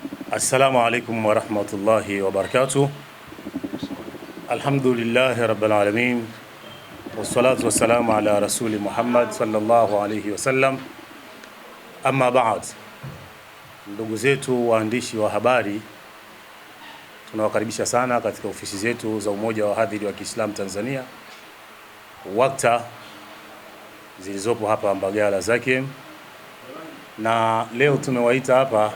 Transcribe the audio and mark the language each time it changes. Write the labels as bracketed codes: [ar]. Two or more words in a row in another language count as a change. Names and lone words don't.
[ar] السلام عليكم ورحمة الله وبركاته الحمد لله رب العالمين. والصلاة والسلام على رسول محمد صلى الله عليه وسلم. أما بعد. [sw] Ndugu zetu waandishi wa habari, tunawakaribisha sana katika ofisi zetu za Umoja wa Wahadhiri wa Kiislamu Tanzania WAKTA zilizopo hapa Mbagala Zakem, na leo tumewaita hapa